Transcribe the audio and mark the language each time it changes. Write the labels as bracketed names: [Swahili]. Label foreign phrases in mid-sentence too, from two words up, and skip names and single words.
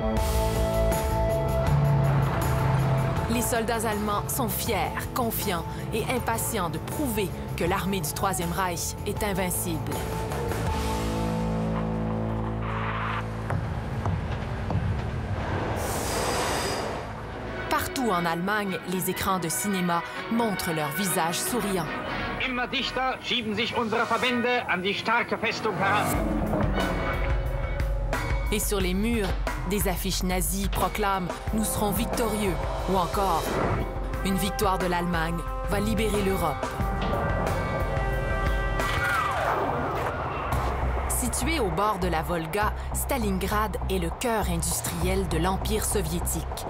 [French] Les soldats allemands sont fiers, confiants et impatients de prouver que l'armée du Troisième Reich est invincible. Partout en Allemagne, les écrans de cinéma montrent leurs visages souriants. [German] Immer dichter schieben sich unsere Verbände an die starke Festung heran. [French] Et sur les murs, des affiches nazies proclament « Nous serons victorieux » ou encore « Une victoire de l'Allemagne va libérer l'Europe ». Située au bord de la Volga, Stalingrad est le cœur industriel de l'Empire soviétique.